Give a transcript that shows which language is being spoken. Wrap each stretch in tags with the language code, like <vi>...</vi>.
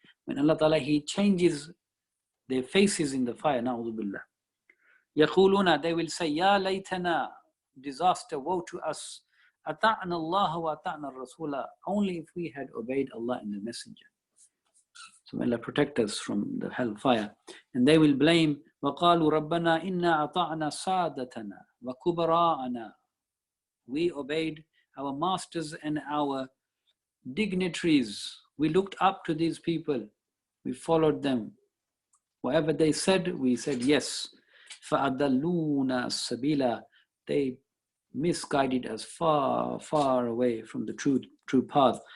<en>When Allah Ta'ala, He changes their faces in the fire, na'udhu billah. Yaquluna, they will say, Ya laytana, disaster, woe to us.</en> <ar>Ata'na Allah wa ata'na Rasula,</ar> <en>only if we had obeyed Allah and the Messenger. So may Allah protect us from the hellfire. And they will blame,</en> <ar>وَقَالُوا رَبَّنَا إِنَّا أَطَعْنَا سَادَتَنَا وَكُبَرَاءَنَا.</ar> <en>We obeyed our masters and our dignitaries. We looked up to these people. We followed them. Whatever they said, we said yes.</en> <ar>فَأَضَلُّونَا السَّبِيلَ.</ar> <en>They misguided us far, far away from the true path.</en>